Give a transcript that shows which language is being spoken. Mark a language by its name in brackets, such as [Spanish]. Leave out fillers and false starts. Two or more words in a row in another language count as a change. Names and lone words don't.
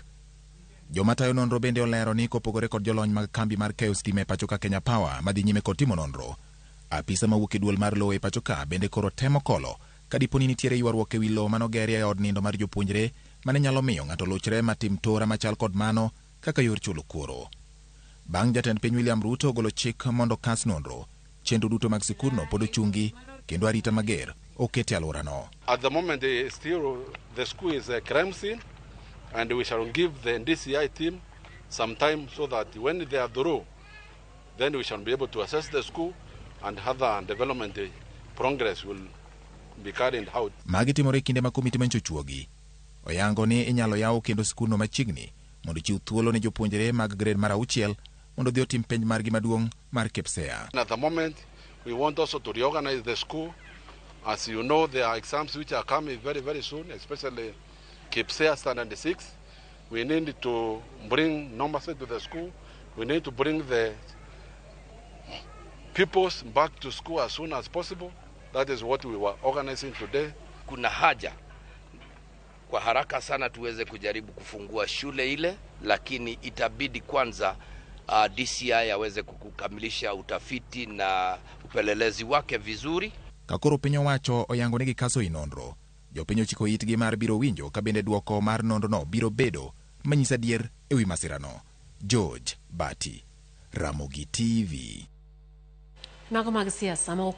[Luo (Kenya and Tanzania)] Joma tayo nonro bende olero ni kopogore kod jolony mag kambi mar keyo stima e pacho ka Kenya Power madhi nyime kod timo nonro, apisa mawuok e duol mar lowo e pacho ka bende koro temo kolo ka dipo ni nitiere ywaruok e wi lowo manogerie e od nindo mar jopuonjre mane nyalo miyo ng'ato luchre matim tora machal kod mano kaka yor chulo kuoro. Bang' jatend piny William Ruto golo chik mondo kas nonro, chenro duto mag sikunno pod ochungi kendo arita mager oketi alworano. [English] At the moment, the school is a crime scene, and we shall give the DCI team some time so that when they are through, then we shall be able to assess the school and other development progress will be carried out. [Luo (Kenya and Tanzania)] Magi timore kinde ma komiti manchochuogi oyango ni inyalo yaw kendo sikunno machiegni mondo chiw thuolo ne jopuonjre mag grade mar 6 mondo dhi otim penj margi maduong' mar KPSEA. [English] At the moment, we want also to reorganize the school. As you know, there are exams which are coming very, very soon, especially KPSEA Standard 6. We need to bring numbers to the school. We need to bring the pupils back to school as soon as possible. That is what we were organizing today. [Swahili] Kuna haja kwa haraka sana tuweze kujaribu kufungua shule ile, lakini itabidi kwanza DCI aweze kukamilisha utafiti na upelelezi wake vizuri. [Luo (Kenya and Tanzania)] Kakoro piny owacho oyango negi kaso inonro, jopiny ochiko itgi mar biro winjo ka bende duoko mar nonrono biro bedo manyisa adier e wi masirano. George Bati, Ramogi TV. Mago mag siasa